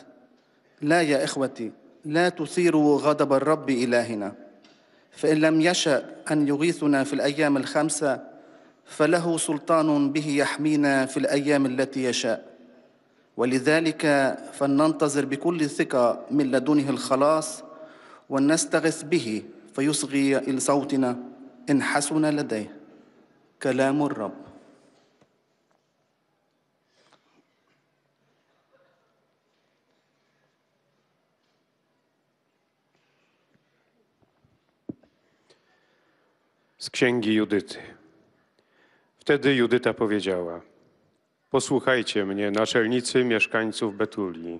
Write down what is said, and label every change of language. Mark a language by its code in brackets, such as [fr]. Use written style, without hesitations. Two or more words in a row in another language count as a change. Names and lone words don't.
[ar] لا يا إخوتي، لا تثيروا غضب الرب إلهنا، فإن لم يشأ أن يغيثنا في الأيام 5 فله سلطان به يحمينا في الأيام التي يشاء. ولذلك فلننتظر بكل ثقة من لدنه الخلاص ونستغث به فيصغي إلى صوتنا إن حسن لديه. كلام الرب. [pl] Z księgi Judyty. Wtedy Judyta powiedziała: Posłuchajcie mnie, naczelnicy mieszkańców Betulii.